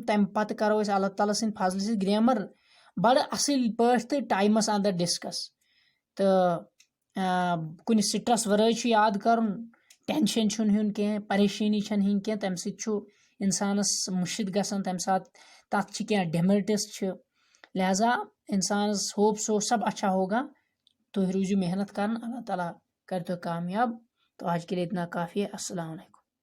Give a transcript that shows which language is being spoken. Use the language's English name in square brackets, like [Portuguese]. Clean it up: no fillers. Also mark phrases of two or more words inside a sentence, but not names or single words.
[Kashmiri] تمہِ پتہٕ کرو أسۍ اللہ تعالیٰ سٕنٛدِ فضلہٕ سۭتۍ گریمر بڑٕ اصل پٲٹھۍ تہٕ ٹایمس اندر ڈسکس. تہٕ کُنہِ سٹرس ورٲے چھُ یاد کرُن، ٹینشن چھُنہٕ ہیوٚن کینٛہہ، پریشٲنی چھنہٕ ہیٚنۍ کینٛہہ. تمہِ سۭتۍ چھُ انسانس مُشِت گژھان، تمہِ ساتہٕ تتھ چھِ کینٛہہ ڈیمیرٹس چھِ. لہذا انسانس ہوپ سو [Urdu] سب اچھا ہوگا. [Kashmiri] تُہۍ روٗزِو محنت کران، اللہ تعالیٰ کر تُہۍ کامیاب. [Urdu] تو آج کے لیے اتنا کافی ہے. [Arabic] السلام علیکم.